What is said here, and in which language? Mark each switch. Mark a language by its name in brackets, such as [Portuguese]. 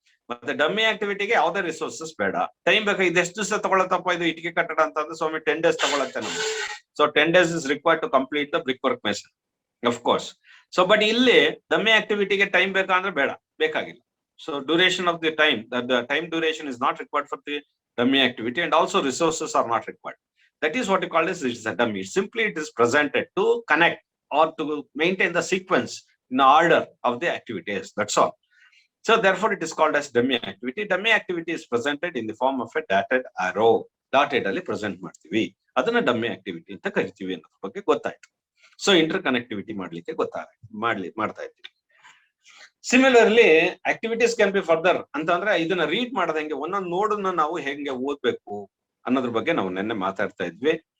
[Kannada] ಮತ್ತೆ ಡಮ್ಮಿ ಆಕ್ಟಿವಿಟಿಗೆ ಯಾವುದೇ ರಿಸೋರ್ಸಸ್ ಬೇಡ. ಟೈಮ್ ಬೇಕಾ? ಇದೆಷ್ಟು ದಿವಸ ತಗೊಳತ್ತಪ್ಪ ಇದು ಇಟ್ಟಿಗೆ ಕಟ್ಟಡ ಅಂತಂದ್ರೆ ಸ್ವಾಮಿ 10 days ತಗೊಳತ್ತೆ ನಮ್ಗೆ. [English] So 10 days is required to complete the brick work mason, of course. [Kannada] So but ಇಲ್ಲಿ ಡಮ್ಮಿ ಆಕ್ಟಿವಿಟಿಗೆ ಟೈಮ್ ಬೇಕಾ ಅಂದ್ರೆ ಬೇಡ, ಬೇಕಾಗಿಲ್ಲ. [English] So duration of the time, the time duration is not required for the dummy activity, and also resources are not required. That is what you call as it's a dummy. Simply it is presented to connect or to maintain the sequence in the order of the activities. That's all. So therefore it is called as dummy activity. Dummy activity is presented in the form of a dotted arrow. [Kannada] Dotted ಅಲ್ಲಿ present ಮಾಡ್ತೀವಿ, ಅದನ್ನ dummy activity ಅಂತ ಕರಿತೀವಿ ಅನ್ನೋದ್ರ ಬಗ್ಗೆ ಗೊತ್ತಾಯ್ತು. So inter connectivity ಮಾಡ್ಲಿಕ್ಕೆ ಮಾಡ್ತಾ ಇದ್ದೀವಿ. Similarly [English] activities can be further [Kannada] ಅಂತಂದ್ರೆ ಇದನ್ನ ರೀಡ್ ಮಾಡದಂಗೆ ಒಂದೊಂದು ನೋಡನ್ನ ನಾವು ಹೆಂಗೆ ಓದ್ಬೇಕು ಅನ್ನೋದ್ರ ಬಗ್ಗೆ ನಾವು ನೆನ್ನೆ ಮಾತಾಡ್ತಾ ಇದ್ವಿ.